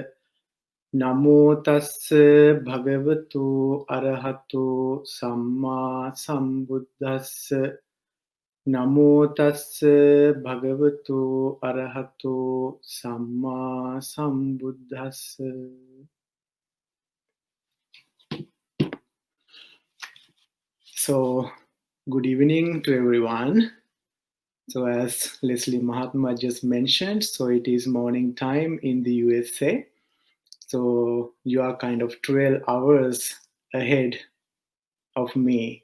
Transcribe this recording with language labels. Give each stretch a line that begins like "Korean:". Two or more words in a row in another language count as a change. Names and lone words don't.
Pali: Namo tassa bhagavato arahato samma sambuddhassa. Namo tassa bhagavato arahato samma sambuddhassa.
English: So, good evening to everyone. So, as Leslie Mahatma just mentioned, so it is morning time in the USA. So, you are kind of 12 hours ahead of me.